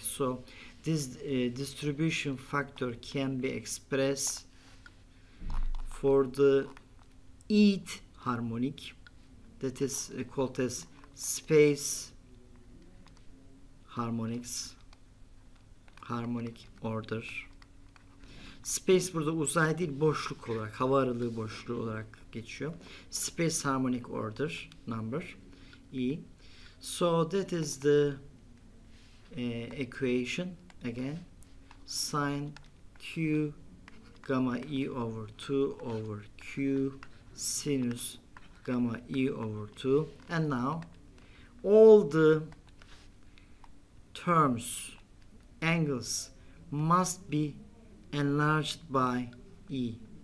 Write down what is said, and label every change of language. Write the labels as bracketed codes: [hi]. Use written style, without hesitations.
[en] So this distribution factor can be expressed for the nth harmonic, that is called as space harmonics, harmonic order. [tr] Space burada uzay değil, boşluk olarak, hava aralığı boşluğu olarak geçiyor. [en] Space harmonic order number E. So that is the equation again, sine Q gamma E over 2 over Q sinus gamma E over 2, and now all the terms, angles, must be enlarged by E.